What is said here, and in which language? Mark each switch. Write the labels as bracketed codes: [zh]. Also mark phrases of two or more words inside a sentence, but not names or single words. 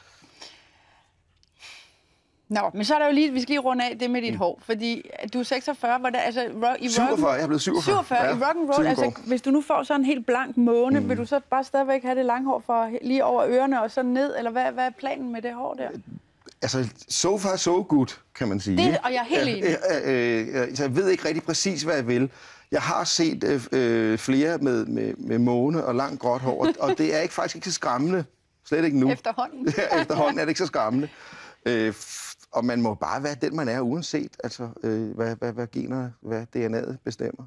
[da] Nå, men så er der jo lige, vi skal lige runde af det med dit hår, fordi du er 46, hvor der, altså, i 47, jeg er blevet 47. 47, ja, i rock'n'roll, altså, hvis du nu får sådan en helt blank måne, vil du så bare stadigvæk have det lange hår for lige over ørerne og så ned, eller hvad er planen med det hår der? Altså, [en] so far so good, [da] kan man sige. Det, og jeg er helt enig. Så jeg ved ikke rigtig præcis, hvad jeg vil. Jeg har set flere med måne og langt gråt hår, og det er faktisk ikke så skræmmende. Slet ikke nu. Efterhånden. Efterhånden er det ikke så skræmmende. Og man må bare være den, man er, uanset altså, hvad generne, hvad DNA'et bestemmer.